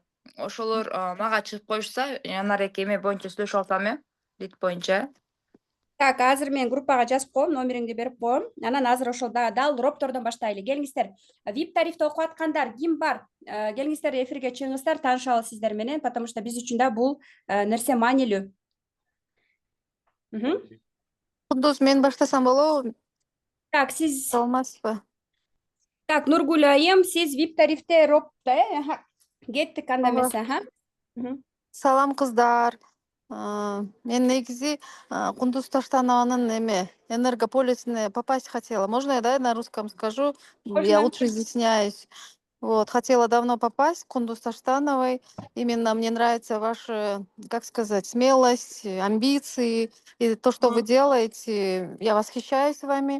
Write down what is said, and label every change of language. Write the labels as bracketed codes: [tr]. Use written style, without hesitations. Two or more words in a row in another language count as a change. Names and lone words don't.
[ky] Ошолор мага чыгып коюшса, Анар эки эме боюнча сүйлөшүп алсам, лид боюнча. Так, азыр мен группага жазып коем, номериңди берип коем. Анан азыр ошол дал роптордон баштайлы. Келиңиздер. VIP тарифте окуп аткандар ким бар? Келиңиздер, эфирге чыгыңыздар, таанышалы сиздер менен, [ru] потому что [ky] биз үчүн да бул нерсе маанилүү. Кундуз, мен баштасам болобу? Так, сиз Саламатсызбы? Так, Нургүл айым, сиз VIP тарифте ропто, кеттик анда эмесе, Салам кыздар. Мен негизи Кундуз Таштанованын энергополисине [ru] попасть хотела. Можно я, да, на русском скажу? Я лучше изъясняюсь. Вот, хотела давно попасть к Кундуз Таштановой. Именно мне нравится ваша, как сказать, смелость, амбиции и то, что вы делаете. Я восхищаюсь вами.